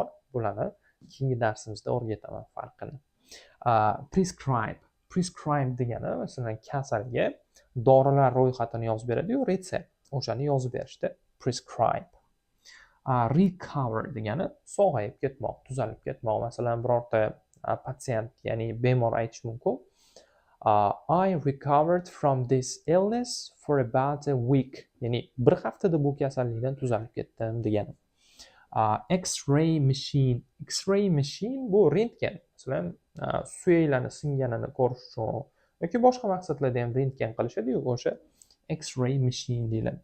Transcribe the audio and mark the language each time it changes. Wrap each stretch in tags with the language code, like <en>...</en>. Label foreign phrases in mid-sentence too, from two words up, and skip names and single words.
<uz>Bularni keyingi darsimizda o'rgataman farqini. Prescribe degani masalan kasalga dorilar ro'yxatini yozib beradi-yu, retsept. O'shani yozib berishdi. Prescribe. Recover degani sog'ayib ketmoq, tuzalib ketmoq. Masalan, birorta patsient, ya'ni bemor aytish mumkin.</uz> <en>I recovered from this illness for about a week.</en> <uz>Ya'ni bir haftada bu kasallikdan tuzalib ketdim degani.</uz> <en>X-ray machine</en> <uz>bu rentgen. Masalan, suyaklarni singanini ko'rish uchun yoki boshqa maqsadlarda ham rentgen qilishadi-yu, o'sha</uz> <en>X-ray machine</en> <uz>deyiladi.</uz>